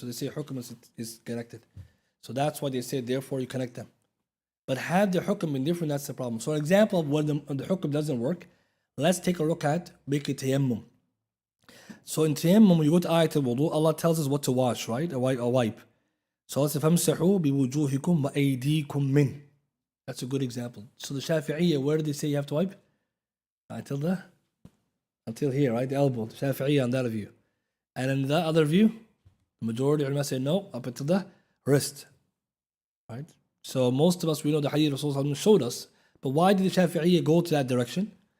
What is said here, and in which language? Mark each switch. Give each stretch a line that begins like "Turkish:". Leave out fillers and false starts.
English: So they say hukm is connected. So that's why they say therefore you connect them. But had the hukm been different, that's the problem. So an example of when the hukm doesn't work, let's take a look at biki tayammum. So in tayammum, when you go to ayat al-wudu, Allah tells us what to wash, right? A wipe.
Arabic: So let's say فَامْسَحُوا بِوُجُوهِكُمْ وَأَيْدِيكُمْ مِنْ.
English: That's a good example. So the Shafi'iyya, where do they say you have to wipe? Until here, right? The elbow. The Shafi'iyya on that view. And in the other view, the majority of ulama say no, up until the wrist. Right? So most of us, we know the hadith Rasulullah showed us. But why did the Shafi'iyya go to that direction?